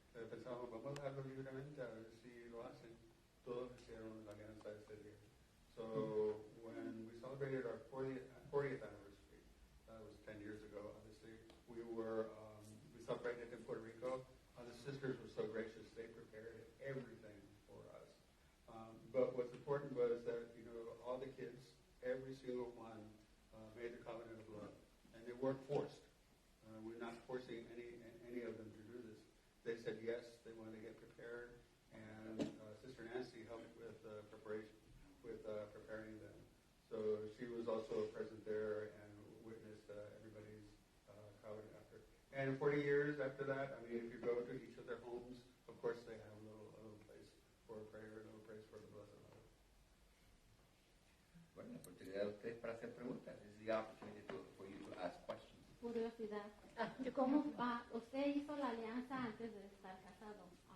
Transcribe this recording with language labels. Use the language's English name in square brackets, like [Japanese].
[Spanish] Pensábamos, vamos a dejarlo libremente a ver si lo hacen. Todos hicieron la alianza ese día. [English] So, when we celebrated our 40th anniversary, that was 10 years ago, obviously, we celebrated in Puerto Rico. The sisters were so gracious, they prepared everything for us. But what's important was that, all the kids, every single one, made the covenant of love. And they weren't forced. We're not forcing any of them to do this. They said yes, they wanted to get prepared, and Sister Nancy helped with preparation, with preparing them. So she was also present there and witnessed everybody's covenant after. And 40 years after that, if you go to each of their homes, of course they have a little place for a prayer, a little place for the Blessed Mother. [Spanish] Bueno, la oportunidad de ustedes para hacer preguntas. [English] This is the opportunity for you to ask questions. [Spanish] Curiosidad. ¿Cómo usted hizo la alianza antes de estar casado?